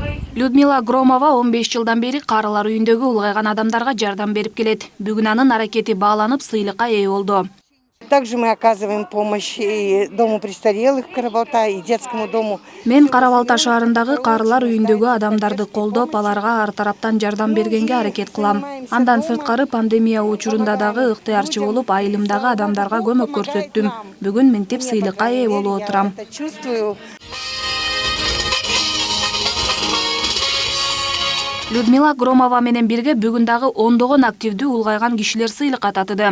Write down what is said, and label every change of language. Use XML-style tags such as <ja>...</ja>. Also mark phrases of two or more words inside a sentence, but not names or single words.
<ky>Людмила Громова 15 жылдан бери карылар үйүндөгү улгайган адамдарга жардам берип келет. Бүгүн анын аракети бааланып, сыйлыкка ээ болду.</ky> <ru>Также мы оказываем помощь и Дому престарелых Карабалта, и детскому дому.</ru> <ky>Мен Карабалта шаарындагы карылар үйүндөгү адамдарды колдоп, аларга ар тараптан жардам бергенге аракет кылам. Андан сырткары пандемия учурунда дагы ыктыярчы болуп, айылымдагы адамдарга көмөк көрсөттүм. Бүгүн мынтип сыйлыкка ээ болуп отурам. Людмила Громова менен бирге бүгүн дагы ондогон активдүү улгайган кишилер сыйлыкка татыды.</ky>